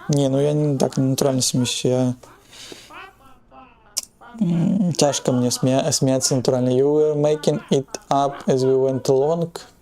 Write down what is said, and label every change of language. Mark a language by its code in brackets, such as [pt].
[ru] Не, ну я не так ненатуральна смеюся. Тяжко мне смеяться натурально. [en] You were making it up as we went along.